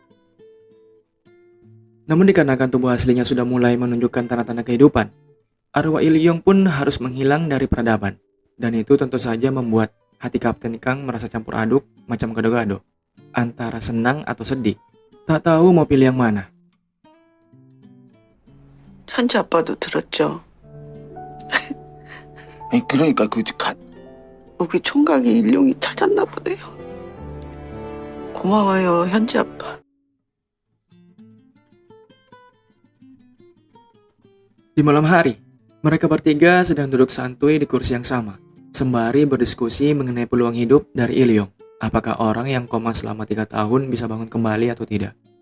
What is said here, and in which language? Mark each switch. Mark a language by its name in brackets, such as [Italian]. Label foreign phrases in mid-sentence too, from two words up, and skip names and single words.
[Indonesian] Namun dikarenakan tubuh aslinya sudah mulai menunjukkan tanda-tanda kehidupan, arwah Ilyong pun harus menghilang dari peradaban. Dan itu tentu saja membuat hati Kapten Kang merasa campur aduk macam gado-gado, antara senang atau sedih. Tak tahu mau pilih yang mana. [Korean] 현지 아빠도 들었죠? 아니, 그러니까 우리 총각이 일용이 찾았나 보네요. 고마워요, 현지 아빠. [Indonesian] Di malam hari, mereka bertiga sedang duduk santuy di kursi yang sama, sembari berdiskusi mengenai peluang hidup dari Ilyong. Apakah orang yang koma selama 3 tahun bisa bangun kembali atau tidak?